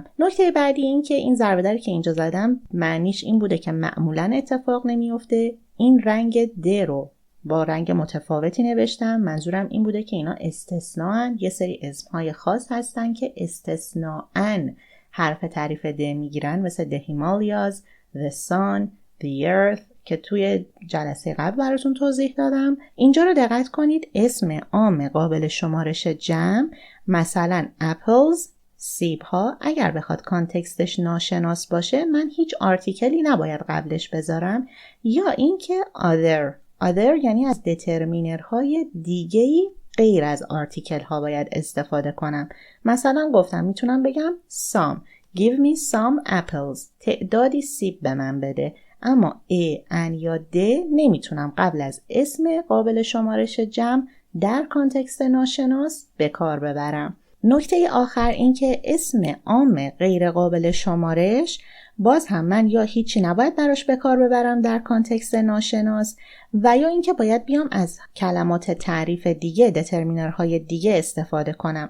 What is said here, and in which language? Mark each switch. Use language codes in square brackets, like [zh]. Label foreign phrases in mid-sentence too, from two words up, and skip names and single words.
[fa] نکته بعدی این که این ضربه دری که اینجا زدم معنیش این بوده که معمولاً اتفاق نمیفته. این رنگ د رو با رنگ متفاوتی نوشتم، منظورم این بوده که اینا استثناءن. یه سری اسمهای خاص هستن که استثناءن حرف تعریف د میگیرن، مثل [en] the Himalayas, the sun, the earth [fa] که توی جلسه قبل براتون توضیح دادم. اینجا رو دقت کنید، اسم عام قابل شمارش جمع مثلا apples، سیب ها، اگر بخواد کانتکستش ناشناس باشه من هیچ آرتیکلی نباید قبلش بذارم. یا اینکه other یعنی از دترمینرهای دیگه‌ای غیر از آرتیکل ها باید استفاده کنم. مثلا گفتم میتونم بگم some، [en] give me some apples، [fa] تعدادی سیب به من بده. اما ان یا د نمیتونم قبل از اسم قابل شمارش جمع در کانتکست ناشناس به کار ببرم. نکته آخر این که اسم عام غیر قابل شمارش باز هم من یا هیچی نباید براش به کار ببرم در کانتکست ناشناس و یا اینکه باید بیام از کلمات تعریف دیگه، دترمینرهای دیگه استفاده کنم.